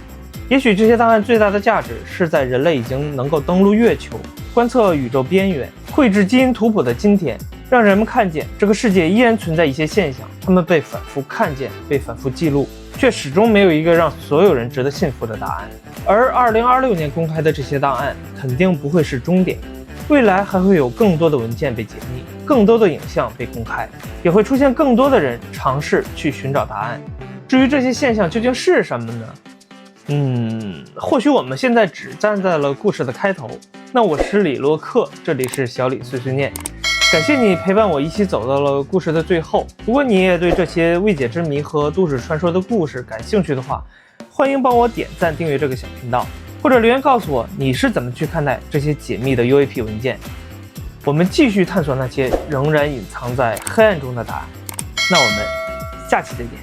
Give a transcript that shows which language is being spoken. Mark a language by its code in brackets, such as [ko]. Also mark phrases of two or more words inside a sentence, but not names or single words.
[zh] 也許这些檔案最大的價值是在人類已經能夠登陸月球、觀測宇宙邊緣、繪製基因圖譜的今天，讓人們看見這個世界依然存在一些現象，它們被反覆看見，被反覆記錄，卻始終沒有一個讓所有人值得信服的答案。而2026年公開的這些檔案肯定不會是終點，未來還會有更多的文件被解密，更多的影像被公開，也會出現更多的人嘗試去尋找答案。至於這些現象究竟是什麼呢？或許我們現在只站在了故事的開頭。那我是李洛克，這裡是小李碎碎念，感謝你陪伴我一起走到了故事的最後。如果你也對這些未解之謎和都市傳說的故事感興趣的話，歡迎幫我點讚訂閱這個小頻道，或者留言告訴我你是怎麼去看待這些解密的 UAP 文件。我們繼續探索那些仍然隱藏在黑暗中的答案。那我們下期再見。